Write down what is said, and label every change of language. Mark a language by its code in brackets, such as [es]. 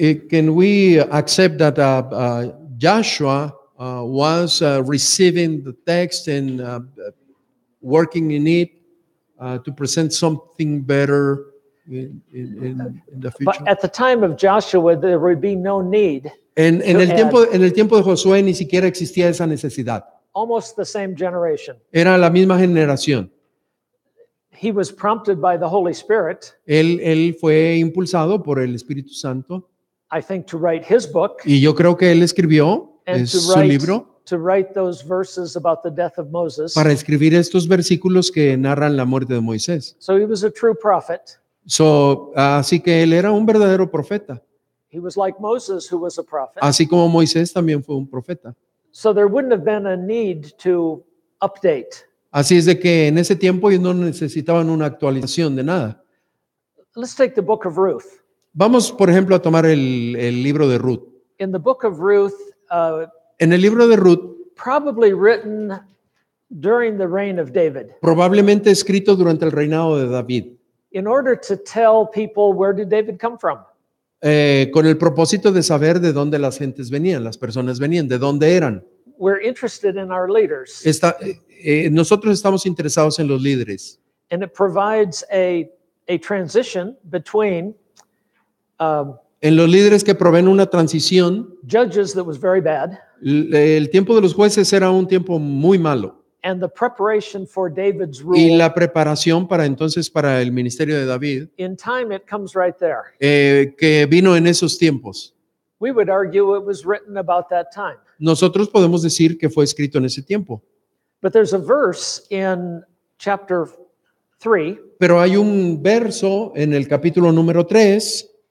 [en] Can we accept that Joshua was receiving the text and working in it to present something better in the future? But at the time of Joshua, there would be no need. [es] En [en] to [es] el tiempo de Josué ni siquiera existía esa necesidad. [en] Almost the same generation. [es] Era la misma generación. [en] He was prompted by the Holy Spirit, [es] Él fue impulsado por el Espíritu Santo [en] I think, to write his book [es] y yo creo que él escribió [en] and [es] su libro [en] to write those verses about the death of Moses. [es] para escribir estos versículos que narran la muerte de Moisés. [en] So he was a true prophet. [es] Así que él era un verdadero profeta, [en] He was like Moses, who was a prophet. [es] así como Moisés también fue un profeta. [en] So there wouldn't have been a need to update. [es] Así es de que en ese tiempo ellos no necesitaban una actualización de nada. [en] Let's take the book of Ruth. [es] Vamos, por ejemplo, a tomar el libro de Ruth. [en] In the book of Ruth, [es] En el libro de Ruth, [en] probably written during the reign of David, [es] probablemente escrito durante el reinado de David, [en] in order to tell people, where did David come from? [es] con el propósito de saber de dónde las gentes venían, las personas venían, de dónde eran. [en] We're interested in our leaders, [es] Nosotros estamos interesados en los líderes [en] and it provides a transition between [es] en los líderes que proveen una transición. [en] Judges that was very bad [es] El tiempo de los jueces era un tiempo muy malo [en] and the preparation for David's [es] y [en] rule. [es] la preparación para el ministerio de David, [en] In time, it comes right there. [es] que vino en esos tiempos. [en] We would argue it was written about that time. [es] Nosotros podemos decir que fue escrito en ese tiempo, [en] But there's a verse in chapter 3, [es] pero hay un verso en el capítulo número 3